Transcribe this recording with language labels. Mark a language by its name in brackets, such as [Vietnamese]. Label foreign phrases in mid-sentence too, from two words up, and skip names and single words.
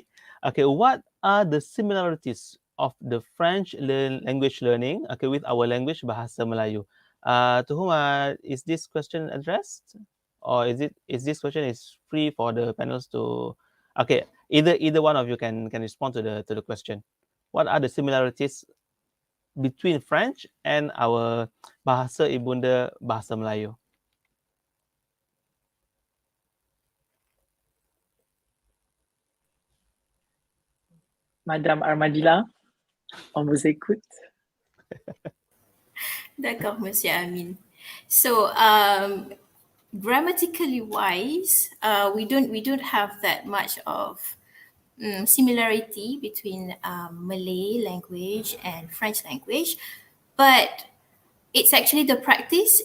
[English] Okay, what are the similarities of the French language learning, okay, with our language Bahasa Melayu? To whom is this question addressed, or is this question is free for the panels to? Okay, either one of you can respond to the question. What are the similarities between French and our [Malay] bahasa ibunda bahasa Melayu? [French] Madame Armadila, on vous écoute. D'accord, Monsieur Amin. [English] So, grammatically wise, we don't have that much of similarity between Malay language and French language, but it's actually the practice.